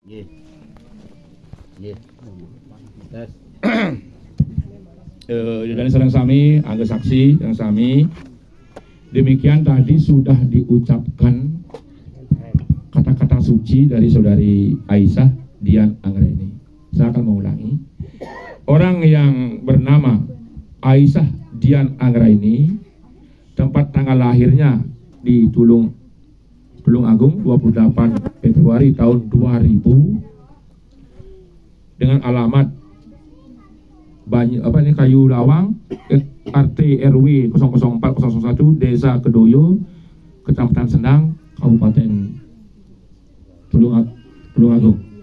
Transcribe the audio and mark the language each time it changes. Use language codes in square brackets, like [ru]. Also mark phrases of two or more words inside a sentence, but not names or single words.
[jv] Dan sareng sami, angga saksi yang sami. [id] Demikian tadi sudah diucapkan kata-kata suci dari saudari Aisyah Dian Anggraini. Saya akan mengulangi. Orang yang bernama Aisyah Dian Anggraini, tempat tanggal lahirnya di Tulung Agung 28 Februari tahun 2000 dengan alamat Kayu Lawang, RT RW 004001, Desa Kedoyo, Kecamatan Sendang, Kabupaten Tulung Agung.